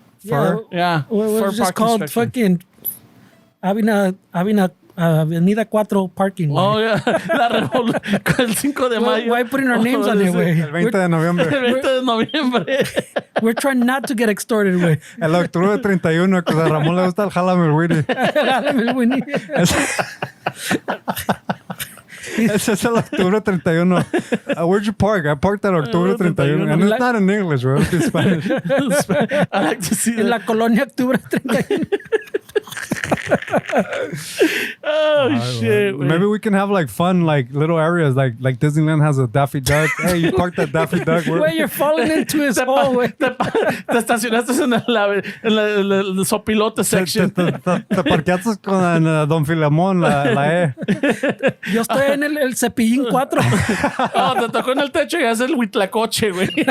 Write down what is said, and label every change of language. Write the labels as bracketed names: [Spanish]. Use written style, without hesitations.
[English] Yeah, Yeah. What was just parking called structure. fucking Avenida 4 parking. Oh, yeah. [Spanish] El 5 de mayo. [English] Why putting our names on it, way? [Spanish] El 20 de noviembre. El 20 de noviembre. [English] We're trying not to get extorted, way. [Spanish] El octubre 31, que a Ramón le gusta el jálame el Willy. Ese es el octubre 31. [English] Where'd you park? I parked at octubre 31. And it's not in English, bro. It's in Spanish. I like to see [Spanish] En [English] that. [Spanish] la colonia Octubre 31. [English] Oh, shit. Maybe we can have like fun, like little areas, like Disneyland has a Daffy Duck. Hey, you parked at Daffy Duck. Where you're falling into his hole, güey. [Spanish] Te estacionaste en el sopilote section. Te parqueaste con Don Filemón, la E. Yo estoy en el Cepillín 4. Oh, te tocó en el techo y haces el huitlacoche, güey.